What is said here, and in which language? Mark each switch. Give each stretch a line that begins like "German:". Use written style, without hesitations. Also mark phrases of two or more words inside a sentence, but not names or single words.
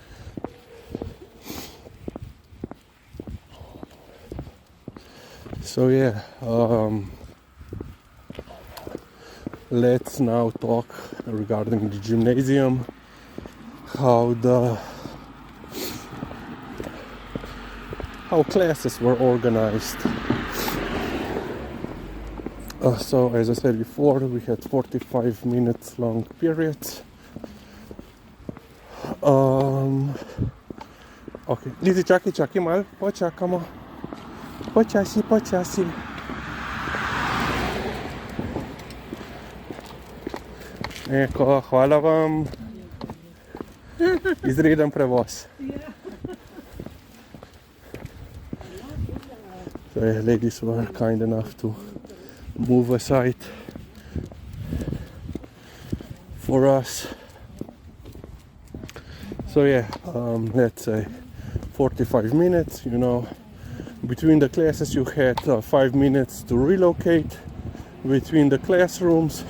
English: So yeah, let's now talk regarding the gymnasium, how classes were organized. So as I said before, we had 45 minutes long periods.
Slovenian: Ok, Lizi, čakaj malo, počakamo. Počasi. Eko, hvala vam. Izreden prevoz.
English: So ladies were kind enough to move aside for us. So yeah, let's say 45 minutes, between the classes you had 5 minutes to relocate between the classrooms.